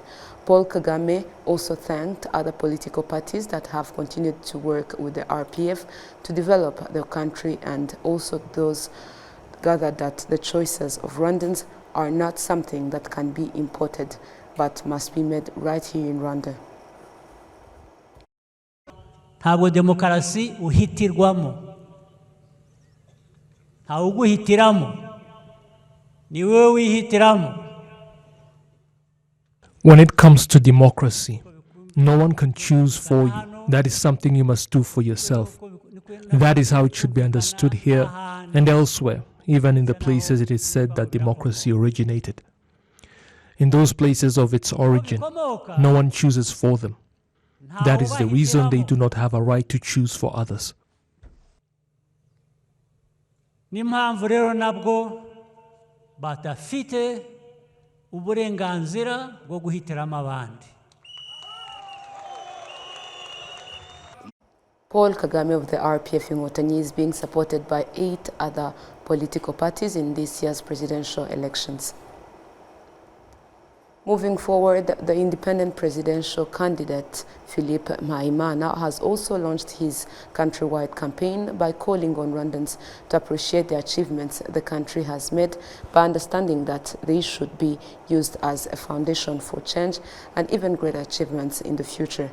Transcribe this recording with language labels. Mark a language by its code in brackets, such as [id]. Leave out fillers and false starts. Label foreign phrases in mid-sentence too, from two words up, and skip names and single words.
[en] Paul Kagame also thanked other political parties that have continued to work with the RPF to develop the country, and also those gathered that the choices of Rwandans are not something that can be imported but must be made right here in Rwanda. [rw] Ntabwo demokarasi uhitirwamo, nta uguhitiramo, ni wewe wihitiramo. [en] When it comes to democracy, no one can choose for you. That is something you must do for yourself. That is how it should be understood here and elsewhere, even in the places it is said that democracy originated. In those places of its origin, no one chooses for them. That is the reason they do not have a right to choose for others. [rw] N'impamvu rero nabwo batafite uburenganzira bwo guhitiramo abandi. [en] Paul Kagame of the RPF Inkotanyi is being supported by 8 other political parties in this year's presidential elections. Moving forward, the independent presidential candidate, Philippe Mpayimana, has also launched his countrywide campaign by calling on Rwandans to appreciate the achievements the country has made by understanding that they should be used as a foundation for change and even greater achievements in the future.